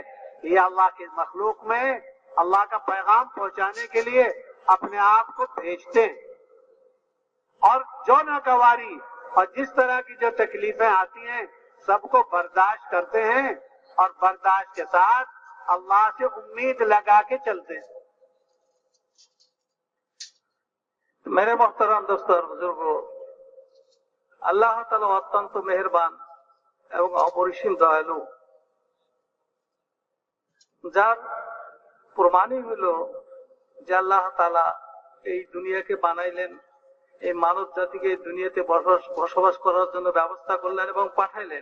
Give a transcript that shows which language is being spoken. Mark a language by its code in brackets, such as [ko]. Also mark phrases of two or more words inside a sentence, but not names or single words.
[ur] یہ اللہ کے مخلوق میں اللہ کا پیغام پہنچانے کے لیے اپنے آپ کو بھیجتے ہیں، اور جو ناگواری اور جس طرح کی جو تکلیفیں آتی ہیں سب کو برداشت کرتے ہیں، اور برداشت کے ساتھ اللہ سے امید لگا کے چلتے ہیں۔ میرے محترم دوستو اور بزرگوں، [bn] আল্লাহ তাআলা অত্যন্ত মেহেরবান এবং অপরিসীম দয়ালু, যার প্রমাণই হলো যে আল্লাহ তাআলা এই দুনিয়াকে বানাইলেন, এই মানব জাতিকে এই দুনিয়াতে বসবাস করার জন্য ব্যবস্থা করলেন এবং পাঠাইলেন।